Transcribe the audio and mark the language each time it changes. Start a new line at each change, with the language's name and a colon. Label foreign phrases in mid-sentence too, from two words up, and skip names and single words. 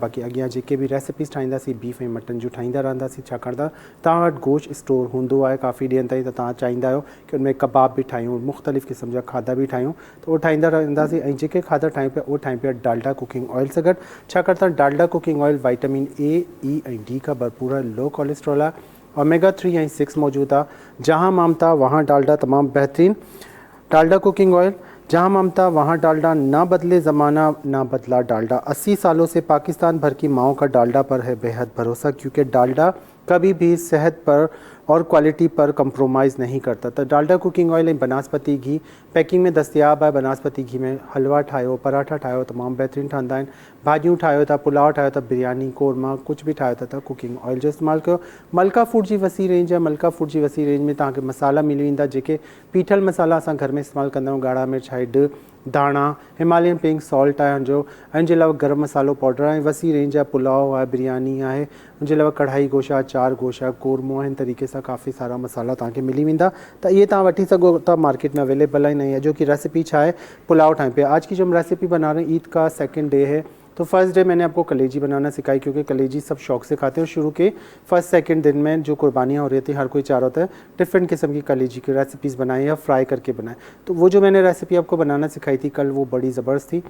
Sindhi: बाक़ी अॻियां जेके बि रेसिपीज़ ठाहींदासीं बीफ ऐं मटन जूं ठाहींदा रहंदासीं, छाकाणि त तव्हां वटि गोश्त स्टोर हूंदो आहे काफ़ी ॾींहंनि ताईं, त तव्हां चाहींदा आहियो कि उनमें कबाब बि ठाहियूं, मुख़्तलिफ़ क़िस्म जा खाधा बि ठाहियूं, त उहो ठाहींदा रहंदासीं। ऐं जेके खाधा ठाहियूं पिया उहो ठाहियूं पिया डालडा
English: cooking oil
Sindhi: सां गॾु, छाकाणि त डालडा
English: cooking oil vitamin A,
Sindhi: ई ऐं डी
Urdu: کا بھرپور ہے,
English: low cholesterol
Sindhi: आहे, ओमेगा 3 ऐं 6 मौजूदु आहे।
Urdu: جہاں ممتا وہاں ڈالڈا
Sindhi: तमामु बहितरीन।
Urdu: डालडा
English: cooking oil,
Urdu: جہاں ممتا وہاں ڈالڈا، نہ بدلے زمانہ نہ بدلا ڈالڈا. 80 سالوں سے پاکستان بھر کی ماؤں کا ڈالڈا پر ہے بےحد بھروسہ، کیونکہ ڈالڈا کبھی بھی صحت پر اور کوالٹی پر کمپرومائز نہیں کرتا.
Sindhi: तो डालडा
English: cooking oil
Sindhi: ऐं बनास्पति घी पैकिंग में दस्तियाब आहे। बनास्पति घी में हलवा ठाहियो, पराठा ठाहियो, तमामु बहितरीनु ठहंदा आहिनि। भाॼियूं ठाहियो था, पुलाव ठाहियो था, बिरयानी, कोरमा, कुझु बि ठाहियो था त
English: cooking oil
Sindhi: जो इस्तेमालु कयो। मलका फूड जी वसी रेंज आहे। मलका फूड जी वसी रेंज में तव्हांखे मसाला मिली वेंदा जेके पीठल मसाला असां घर में इस्तेमालु कंदा आहियूं। ॻाढ़ा मिर्च, हैड, दाणा,
English: Himalayan pink salt
Sindhi: आहे हुनजो, ऐं हुनजे अलावा गरम मसालो पाउडर आहे। वसी रेंज आहे। पुलाव आहे, बिरयानी आहे, हुनजे अलावा कढ़ाई गोश्त आहे, 4 गोश्त आहे, कोरमो आहे। हिन तरीक़े सां काफ़ी सारा मसाला तव्हांखे मिली वेंदा, त इहे तव्हां वठी सघो था, मार्केट में अवेलेबल आहिनि। ऐं अॼु की रेसिपी छा आहे, पुलाव ठाहियूं पिया।
Urdu: آج کی جو ہم ریسپی بنا رہے ہیں، عید کا
English: 2nd day
Urdu: ہے، تو
English: first day
Urdu: میں نے آپ کو کلیجی بنانا سکھائی، کیونکہ کلیجی سب شوق سے کھاتے ہیں. شروع کے 1st-2nd دن میں جو قربانیاں ہو رہی تھی، ہر کوئی چاہ رہا ہوتا ہے ڈفرنٹ قسم کی کلیجی کی ریسپیز بنائیں یا فرائی کر کے بنائیں. تو وہ جو میں نے ریسپی آپ کو بنانا سکھائی تھی کل، وہ بڑی زبردست تھی.